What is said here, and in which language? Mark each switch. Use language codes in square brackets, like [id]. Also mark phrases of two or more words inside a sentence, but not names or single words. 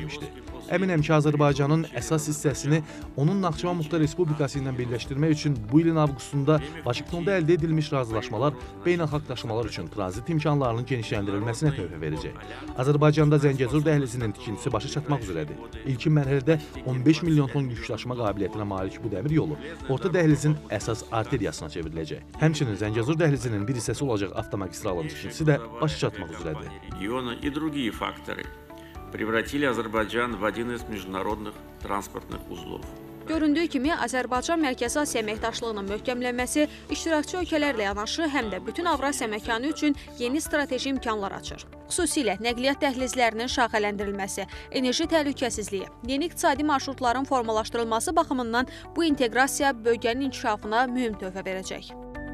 [az] Əminəm ki, Azərbaycanın əsas hissəsini onun Naxçıvan Muxtar Respublikası ilə birləşdirmək üçün bu ilin avqustunda Vaşinqtonda əldə edilmiş razılaşmalar beynəlxalq daşımalar üçün tranzit imkanlarının genişləndirilməsinə töhfə verəcək. Azərbaycanda Zəngəzur dəhlizinin tikintisi başa çatmaq üzrədir. İlkin mərhələdə 15 milyon ton yük daşıma qabiliyyətinə malik bu dəmir yolu orta dəhlizin əsas arteriyasına çevriləcək. Həmçinin Zəngəzur dəhlizinin bir hissəsi olacaq avtomagistralın tikintisi də başa çatmaq üzrədir. [ru] Региона и другие факторы превратили Азербайджан в один из международных транспортных узлов. [az] Göründüyü kimi, Azərbaycan Mərkəzi Asiya əməkdaşlığının möhkəmlənməsi iştirakçı ölkələrlə yanaşı, həm də bütün Avrasiya məkanı üçün yeni strateji imkanlar açır. Xüsusilə nəqliyyat dəhlizlərinin şaxələndirilməsi, enerji təhlükəsizliyi, yeni iqtisadi marşrutların formalaşdırılması baxımından bu inteqrasiya bölgənin inkişafına mühüm töhfə verəcək.